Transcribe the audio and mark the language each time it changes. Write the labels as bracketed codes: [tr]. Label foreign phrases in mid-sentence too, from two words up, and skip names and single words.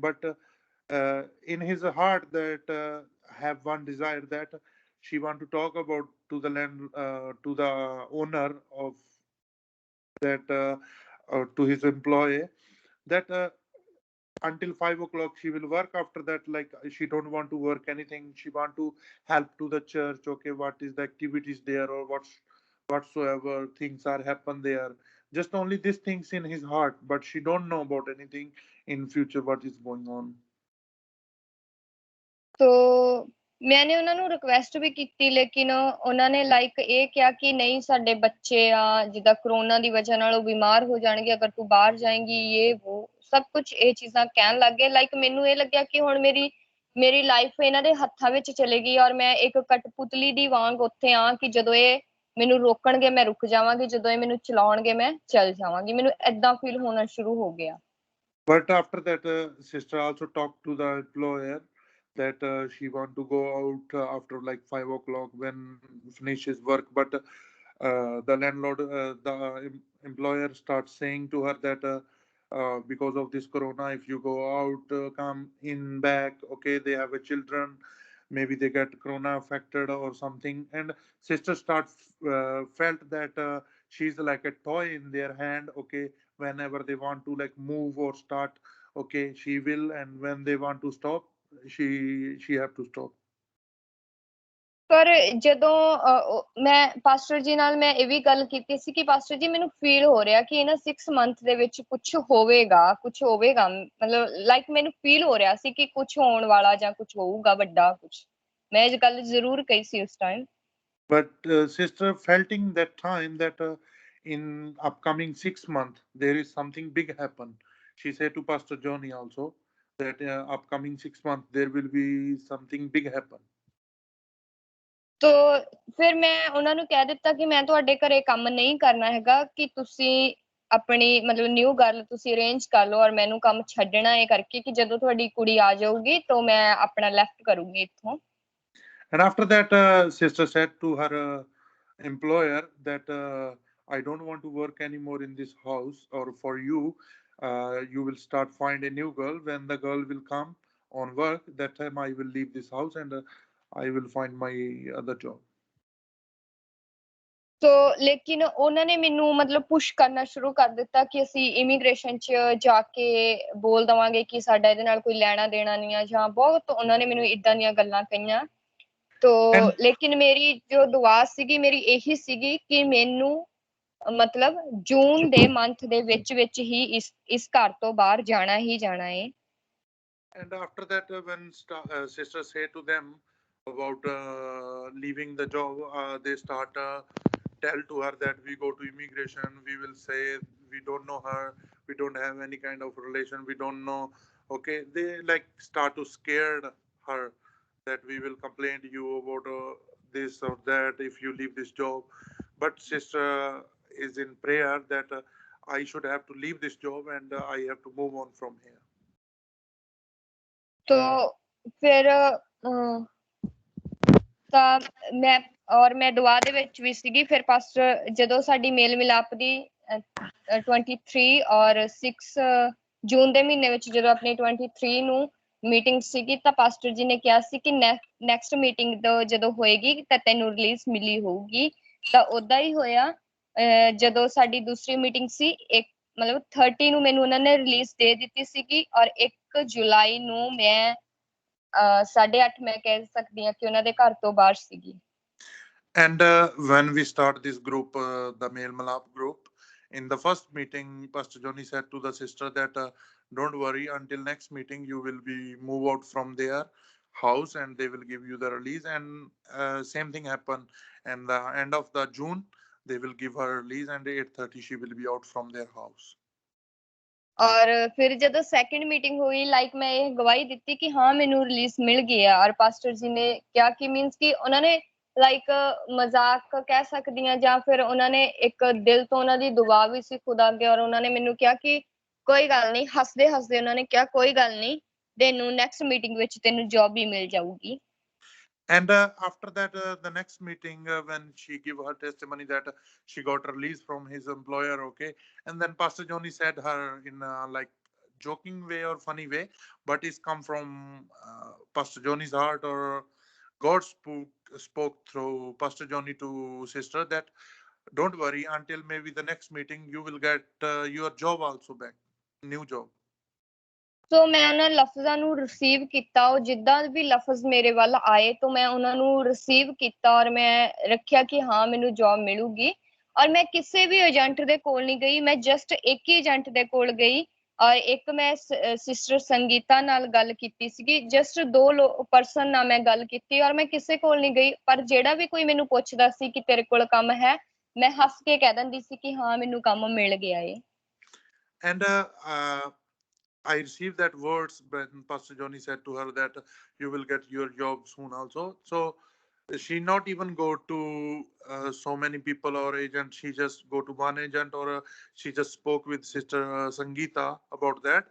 [en] But in his heart that have one desire that she want to talk about to the land, to the owner of that to his employee, that until 5 o'clock she will work. After that, like she don't want to work anything, she want to help to the church, okay, what is the activities there or whatsoever things are happen there, just only these things in his heart, but she don't know about anything in future what is going on. [pa] ਤੋ ਮੈਨੇ ਉਹਨਾਂ ਨੂੰ ਰਿਕੁਐਸਟ ਵੀ ਕੀਤੀ, ਲੇਕਿਨ ਉਹਨਾਂ ਨੇ ਲਾਈਕ ਇਹ ਕਿਹਾ ਕਿ ਨਹੀਂ ਸਾਡੇ ਬੱਚੇ ਆ, ਜਿੱਦਾਂ ਕਰੋਨਾ ਦੀ ਵਜ੍ਹਾ ਨਾਲ ਉਹ ਬਿਮਾਰ ਹੋ ਜਾਣਗੇ ਅਗਰ ਤੂੰ ਬਾਹਰ ਜਾਏਂਗੀ, ਇਹ ਉਹ ਸਭ ਕੁਝ ਇਹ ਚੀਜ਼ਾਂ ਕਹਿਣ ਲੱਗ ਗਏ। ਲਾਈਕ ਮੈਨੂੰ ਇਹ ਲੱਗਿਆ ਕਿ ਹੁਣ ਮੇਰੀ ਲਾਈਫ ਇਹਨਾਂ ਦੇ ਹੱਥਾਂ ਵਿੱਚ ਚਲੇਗੀ ਔਰ ਮੈਂ ਇੱਕ ਕਠਪੁਤਲੀ ਦੀ ਵਾਂਗ ਉੱਥੇ ਆ ਕਿ ਜਦੋਂ ਇਹ ਮੈਨੂੰ ਰੋਕਣਗੇ ਮੈਂ ਰੁਕ ਜਾਵਾਂਗੀ, ਜਦੋਂ ਇਹ ਮੈਨੂੰ ਚਲਾਉਣਗੇ ਮੈਂ ਚੱਲ ਜਾਵਾਂਗੀ। ਮੈਨੂੰ ਏਦਾਂ ਫੀਲ ਹੋਣਾ ਸ਼ੁਰੂ ਹੋ ਗਿਆ। [en] But after that, sister also talked to the employer that she want to go out after like 5 o'clock when finishes work. But the landlord, the employer starts saying to her that because of this corona, if you go out, come in back, okay, they have a children, maybe they get corona affected or something. And sister starts felt that she's like a toy in their hand, okay. Whenever they want to like move or start, okay, she will, and when they want to stop, she have to stop. [pa] ਪਰ ਜਦੋਂ ਮੈਂ ਪਾਸਟਰ ਜੀ ਨਾਲ ਮੈਂ ਇਹ ਵੀ ਗੱਲ ਕੀਤੀ ਸੀ ਕਿ ਪਾਸਟਰ ਜੀ ਮੈਨੂੰ ਫੀਲ ਹੋ ਰਿਹਾ ਕਿ ਇਹਨਾਂ 6 ਮੰਥ ਦੇ ਵਿੱਚ ਕੁਝ ਹੋਵੇਗਾ ਮਤਲਬ ਲਾਈਕ ਮੈਨੂੰ ਫੀਲ ਹੋ ਰਿਹਾ ਸੀ ਕਿ ਕੁਝ ਹੋਣ ਵਾਲਾ ਜਾਂ ਕੁਝ ਹੋਊਗਾ ਵੱਡਾ ਕੁਝ। ਮੈਂ ਇਹ ਗੱਲ ਜ਼ਰੂਰ ਕਹੀ ਸੀ ਉਸ ਟਾਈਮ। [en] But sister felting that time that in upcoming 6 months there is something big happen. She said to Pastor Johnny also that upcoming 6 months there will be something big happen. [pa] ਤੋ ਫਿਰ ਮੈਂ ਉਹਨਾਂ ਨੂੰ ਕਹਿ ਦਿੱਤਾ ਕਿ ਮੈਂ ਤੁਹਾਡੇ ਘਰੇ ਕੰਮ ਨਹੀਂ ਕਰਨਾ ਹੈਗਾ, ਕਿ ਤੁਸੀਂ ਆਪਣੀ ਮਤਲਬ [en] new girl [pa] ਤੁਸੀਂ ਅਰੇਂਜ ਕਰ ਲਓ ਔਰ ਮੈਨੂੰ ਕੰਮ ਛੱਡਣਾ ਹੈ ਕਰਕੇ ਕਿ ਜਦੋਂ ਤੁਹਾਡੀ ਕੁੜੀ ਆ ਜਾਊਗੀ ਤਾਂ ਮੈਂ ਆਪਣਾ ਲੈਫਟ ਕਰੂੰਗੀ ਇੱਥੋਂ। [en] And after that, sister said to her employer that I don't want to work anymore in this house, or for you, you will start find a new girl. When the girl will come on work, that time I will leave this house and I will find my other job. [pa] ਸੋ ਲੇਕਿਨ ਉਹਨਾਂ ਨੇ ਮੈਨੂੰ ਮਤਲਬ ਪੁਸ਼ ਕਰਨਾ ਸ਼ੁਰੂ ਕਰ ਦਿੱਤਾ ਕਿ ਅਸੀਂ ਇਮੀਗ੍ਰੇਸ਼ਨ 'ਚ ਜਾ ਕੇ ਬੋਲ ਦੇਵਾਂਗੇ ਕਿ ਸਾਡਾ ਇਹਦੇ ਨਾਲ ਕੋਈ ਲੈਣਾ ਦੇਣਾ ਨਹੀਂ ਆ, ਜਾਂ ਬਹੁਤ ਉਹਨਾਂ ਨੇ ਮੈਨੂੰ ਏਦਾਂ ਦੀਆਂ ਗੱਲਾਂ ਕਹੀਆਂ। तो [en] And [pa] ਲੇਕਿਨ ਮੇਰੀ ਜੋ ਦੁਆ ਸੀਗੀ ਮੇਰੀ ਇਹੀ ਸੀਗੀ ਕਿ ਮੈਨੂੰ ਮਤਲਬ ਜੂਨ ਦੇ ਮੰਥ ਦੇ ਵਿੱਚ ਹੀ ਇਸ ਘਰ ਤੋਂ ਬਾਹਰ ਜਾਣਾ ਹੀ ਜਾਣਾ ਹੈ। [en] And after that, when sister say to them about leaving the job, they start tell to her that we go to immigration. We will say we don't know her. We don't have any kind of relation. We don't know. Okay, they like start to scared her that we will complain to you about this or that if you leave this job. But sister is in prayer that I should have to leave this job and I have to move on from here. [pa] तो ਫਿਰ ਤਾਂ ਮੈਂ ਦੁਆ ਦੇ ਵਿੱਚ ਵੀ ਸੀਗੀ। ਫਿਰ ਪਾਸਟਰ ਜਦੋਂ ਸਾਡੀ ਮੇਲ ਮਿਲਾਪ ਦੀ 23 ਔਰ 6 ਜੂਨ ਦੇ ਮਹੀਨੇ ਵਿੱਚ ਜਦੋਂ ਆਪਣੀ 23 ਨੂੰ ਮੀਟਿੰਗ ਸੀਗੀ ਤਾਂ ਪਾਸਟਰ ਜੀ ਨੇ ਕਿਹਾ ਸੀ ਕਿ [en] next meeting [pa] ਜਦੋਂ ਹੋਏਗੀ ਤਾਂ ਤੈਨੂੰ ਰਿਲੀਜ਼ ਮਿਲੀ ਹੋਊਗੀ। ਤਾਂ ਉਦਾਂ ਹੀ ਹੋਇਆ। ਜਦੋਂ ਸਾਡੀ ਦੂਸਰੀ ਮੀਟਿੰਗ ਸੀ ਮਤਲਬ 30 ਨੂੰ ਮੈਨੂੰ ਉਹਨਾਂ ਨੇ ਰਿਲੀਜ਼ ਦੇ ਦਿੱਤੀ ਸੀਗੀ ਔਰ 1 ਜੁਲਾਈ ਨੂੰ ਮੈਂ 8:30 ਮੈਂ ਕਹਿ ਸਕਦੀ ਹਾਂ ਕਿ ਉਹਨਾਂ ਦੇ ਘਰ ਤੋਂ ਬਾਹਰ ਸੀਗੀ। [en] And when we start this group, the Male Malap group, in the first meeting, Pastor Johnny said to the sister that don't worry, until next meeting you will be move out from their house and they will give you the release. And same thing happened. And the end of the June, they will give her release, and 8:30 she will be out from their house. [pa] ਔਰ ਫਿਰ ਜਦੋਂ [en] second meeting [pa] ਹੋਈ ਮੈਂ ਇਹ ਗਵਾਹੀ ਦਿੱਤੀ ਕਿ ਹਾਂ ਮੈਨੂੰ ਰਿਲੀਜ਼ ਮਿਲ ਗਿਆ ਔਰ ਪਾਸਟਰ ਜੀ ਨੇ ਕਿਹਾ ਕਿ ਮੀਨਸ ਕਿ ਉਹਨਾਂ ਨੇ ਮਜ਼ਾਕ ਕਹਿ ਸਕਦੀ ਹਾਂ ਜਾਂ ਫਿਰ ਉਹਨਾਂ ਨੇ ਇੱਕ ਦਿਲ ਤੋਂ ਉਹਨਾਂ ਦੀ ਦੁਆ ਵੀ ਸੀ ਖੁਦਾ ਅੱਗੇ ਔਰ ਉਹਨਾਂ ਨੇ ਮੈਨੂੰ ਕਿਹਾ ਕਿ ਕੋਈ ਗੱਲ ਨਹੀਂ ਹੱਸਦੇ ਹੱਸਦੇ ਉਹਨਾਂ ਨੇ ਕਿਹਾ ਕੋਈ ਗੱਲ ਨਹੀਂ ਤੈਨੂੰ [en] next meeting [pa] ਵਿੱਚ ਤੈਨੂੰ ਜੌਬ ਵੀ ਮਿਲ ਜਾਊਗੀ। [en] And after that, the next meeting, when she gave her testimony that she got released from his employer, okay, and then Pastor Johnny said her in like joking way or funny way, but it's come from Pastor Johnny's heart, or God spoke through Pastor Johnny to sister that don't worry, until maybe the next meeting you will get your job also back, new job. [pa] ਸੋ ਮੈਂ ਉਹਨਾਂ ਲਫ਼ਜ਼ਾਂ ਨੂੰ ਰਿਸੀਵ ਕੀਤਾ। ਉਹ ਜਿੱਦਾਂ ਵੀ ਲਫ਼ਜ਼ ਮੇਰੇ ਵੱਲ ਆਏ ਤਾਂ ਮੈਂ ਉਹਨਾਂ ਨੂੰ ਰਿਸੀਵ ਕੀਤਾ ਔਰ ਮੈਂ ਰੱਖਿਆ ਕਿ ਹਾਂ ਮੈਨੂੰ ਜੌਬ ਮਿਲੂਗੀ। ਔਰ ਮੈਂ ਕਿਸੇ ਵੀ ਏਜੰਟ ਦੇ ਕੋਲ ਨਹੀਂ ਗਈ। ਮੈਂ ਜਸਟ ਇੱਕ ਹੀ ਏਜੰਟ ਦੇ ਕੋਲ ਗਈ ਔਰ ਇੱਕ ਮੈਂ ਸਿਸਟਰ ਸੰਗੀਤਾ ਨਾਲ ਗੱਲ ਕੀਤੀ ਸੀਗੀ। [en] just 2 person [pa] ਨਾਲ ਮੈਂ ਗੱਲ ਕੀਤੀ ਔਰ ਮੈਂ ਕਿਸੇ ਕੋਲ ਨਹੀਂ ਗਈ। ਪਰ ਜਿਹੜਾ ਵੀ ਕੋਈ ਮੈਨੂੰ ਪੁੱਛਦਾ ਸੀ ਕਿ ਤੇਰੇ ਕੋਲ ਕੰਮ ਹੈ ਮੈਂ ਹੱਸ ਕੇ ਕਹਿ ਦਿੰਦੀ ਸੀ ਕਿ ਹਾਂ ਮੈਨੂੰ ਕੰਮ ਮਿਲ ਗਿਆ ਏ। [en] And I received that words when Pastor Johnny said to her that you will get your job soon also. So she not even go to so many people or agent. She just go to one agent, or she just spoke with Sister Sangeeta about that.